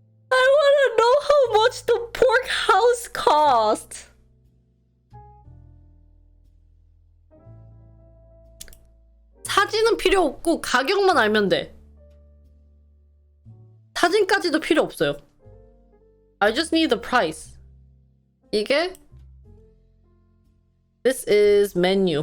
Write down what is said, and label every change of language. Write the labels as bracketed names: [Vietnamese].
[English] I wanna know how much the pork house cost. [Korean] 사진은 필요 없고 가격만 알면 돼. 사진까지도 필요 없어요. [English] I just need the price. [Korean] 이게 [English] This is menu.